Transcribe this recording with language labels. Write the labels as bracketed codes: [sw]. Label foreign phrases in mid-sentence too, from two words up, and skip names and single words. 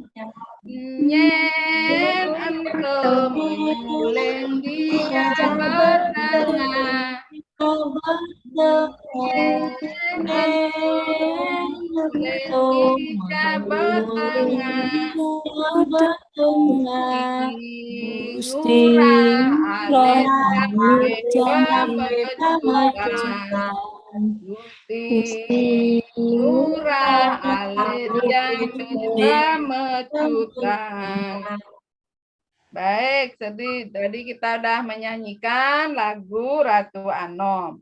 [ban] Nyen ento muleng di Jawa Tengah. Gusti Ngurah alit yang mecutan. [id] Baik, tadi kita sudah menyanyikan lagu Ratu Anom.